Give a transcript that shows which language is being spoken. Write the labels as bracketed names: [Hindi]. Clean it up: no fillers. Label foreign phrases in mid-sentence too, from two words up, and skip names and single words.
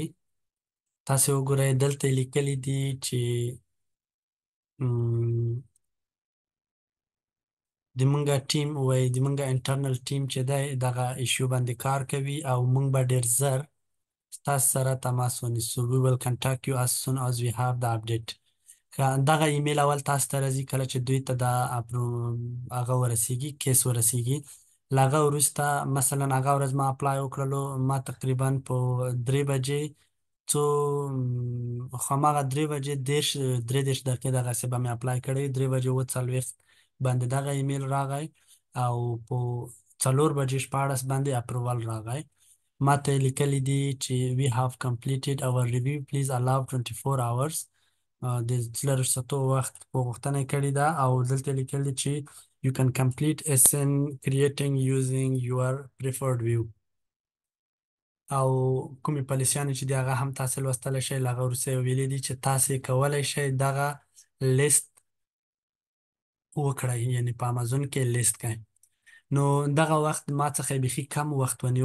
[Pashto] تاسې وګورئ دلته یې لیکلي دي چې م، د مونږه ټیم وایي د مونږه [English] internal team [Pashto] چې دی دغه ایشو باندې کار کوي او مونږ به ډېر زر ستاسو سره تماس ونیسو. [English] We will contact you as soon as we have the update. [Pashto] که دغه ایمیل اول تاسو ته راځي کله چې دوی ته دا هغه ورسیږي، کیس ورسیږي. له هغه وروسته مثلا هغه ورځ ما اپلای وکړلو، ما تقریبا په 3 بجې څو هماغه 3 بجې 3:30 دغسې به مې اپلای کړی. 3:40 باندې دغه ایمیل راغی او په 4:16 باندې اپروول راغی. ما ته یې لیکلي دي چې [English] we have completed our review please allow 24 hours. [Pashto] د لږ ستو وخت په غوښتنه یې کړې ده او دلته یې لیکلي چې [English] you can complete SN creating using your preferred view. [Pashto] او کومې پالیسیانې چې دي هغه هم تاسې لوستلی شئ. له هغه وروسته یې ویلي دي چې تاسې کولی شئ دغه لیست وکړئ، یعنې په امازون کې لیست کړئ. نو دغه وخت ما څخه یې بیخي کم وخت ونیو.